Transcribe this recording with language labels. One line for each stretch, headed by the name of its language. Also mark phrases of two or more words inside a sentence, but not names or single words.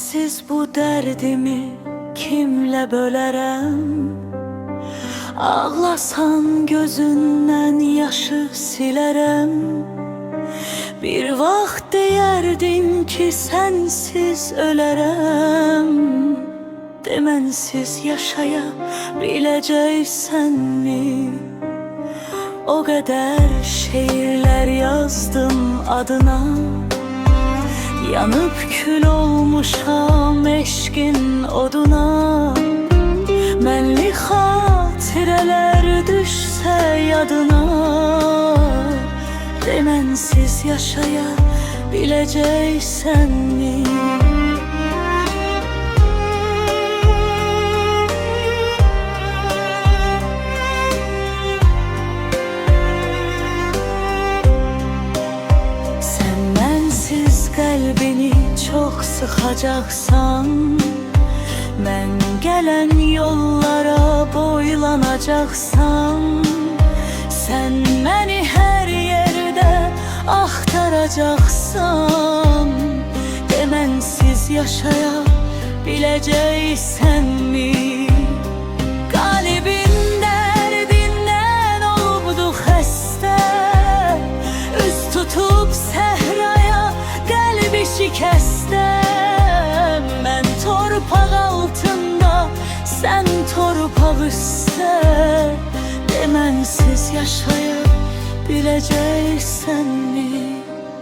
Azerbaijani: Sensiz bu derdimi kimle bölerem? Ağlasan gözünden yaşı silerem. Bir vaxt deyerdin ki sensiz ölərəm. Demensiz yaşaya bileceksenmi?
Turkish: O kadar şiirler yazdım adına.
Azerbaijani: Yanıp kül olmuşam eşkin oduna. Mənli xatirələr düşsə yadına. Demensiz yaşaya bileceksenmi?
Turkish: Kalbini çok sıkacaksan, ben gelen yollara boylanacaksan, sen beni her yerde aktaracaksan,
Azerbaijani: demensiz yaşaya bileceksenmi? Kalbin derdinden oldu xəstə, üz tutup səhraya kalbi şikəstəm. Mən torpaq altında, sən torpaq üstə. Demensiz yaşaya bileceksenmi?